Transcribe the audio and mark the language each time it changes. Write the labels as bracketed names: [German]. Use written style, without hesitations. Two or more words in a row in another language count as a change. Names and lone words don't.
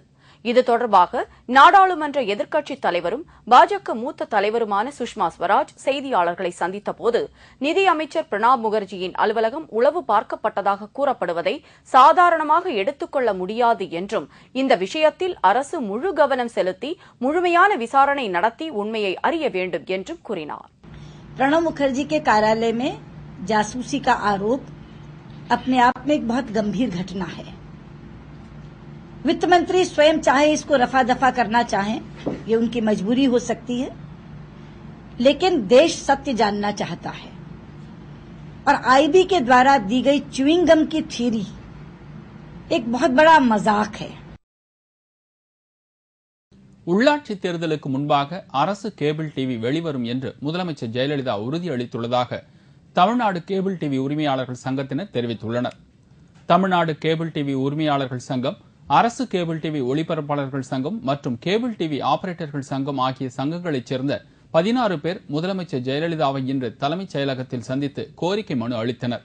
[Tamil] இது தொடர்பாக நாடாளுமன்ற எதிர்க்கட்சித் தலைவரும் பாஜக மூத்த தலைவருமான சுஷ்மா ஸ்வராஜ் செய்தியாளர்களை சந்தித்தபோது, நிதியமைச்சர் பிரணாப் முகர்ஜியின் அலுவலகம் உளவு பார்க்கப்பட்டதாக கூறப்படுவதை சாதாரணமாக எடுத்துக்கொள்ள முடியாது என்றும், இந்த விஷயத்தில் அரசு முழு கவனம் செலுத்தி முழுமையான விசாரணை நடத்தி உண்மையை அறிய வேண்டும் என்றும் கூறினார். [Hindi] प्रणब मुखर्जी के कार्यालय में जासूसी का आरोप अपने आप में एक बहुत गंभीर घटना है। वित्त मंत्री स्वयं चाहे इसको रफा दफा करना चाहें, ये उनकी मजबूरी हो सकती है, लेकिन देश सत्य जानना चाहता है। और आईबी के द्वारा दी गई च्युइंगम की थ्योरी एक बहुत बड़ा मजाक है। [Tamil] உள்ளாட்சி தேர்தலுக்கு முன்பாக அரசு கேபிள் டிவி வெளிவரும் என்று முதலமைச்சர் ஜெயலலிதா உறுதியளித்துள்ளதாக தமிழ்நாடு கேபிள் டிவி உரிமையாளர்கள் சங்கத்தினர் தெரிவித்துள்ளனர். தமிழ்நாடு கேபிள் டிவி உரிமையாளர்கள் சங்கம், அரசு கேபிள் டிவி ஒளிபரப்பாளர்கள் சங்கம் மற்றும் கேபிள் டிவி ஆபரேட்டர்கள் சங்கம் ஆகிய சங்கங்களைச் சேர்ந்த 16 பேர் முதலமைச்சர் ஜெயலலிதாவை இன்று தலைமைச் செயலகத்தில் சந்தித்து கோரிக்கை மனு அளித்தனர்.